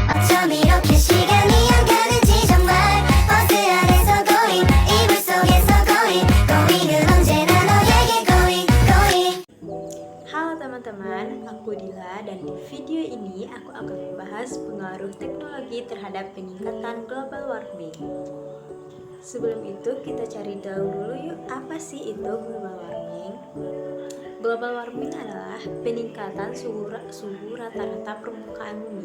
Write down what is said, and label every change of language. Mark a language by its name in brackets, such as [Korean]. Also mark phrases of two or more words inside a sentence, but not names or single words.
[Korean] 어쩜 이렇게 시간이 안 가는지 정말 버스 안에서 going 이불 속에서 going은 언제나 너에게 going. [Indonesian] Halo teman-teman, aku Dila dan di video ini aku akan membahas pengaruh teknologi terhadap peningkatan [English] global warming. [Indonesian] Sebelum itu kita cari tahu dulu yuk, apa sih itu [English] global warming? Global warming [Indonesian] adalah peningkatan suhu rata-rata permukaan bumi.